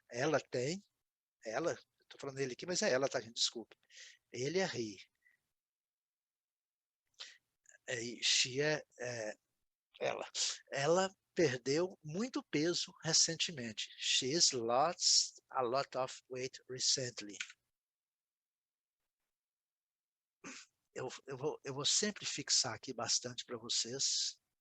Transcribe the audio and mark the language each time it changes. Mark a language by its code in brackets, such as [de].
[pt] Ela tem, estou falando dele aqui, mas é ela, tá, gente? Desculpe. Ele é [en] he. She [pt] é ela. Ela perdeu muito peso recentemente. [en] She's lost a lot of weight recently. [pt] Eu vou sempre fixar aqui bastante para vocês.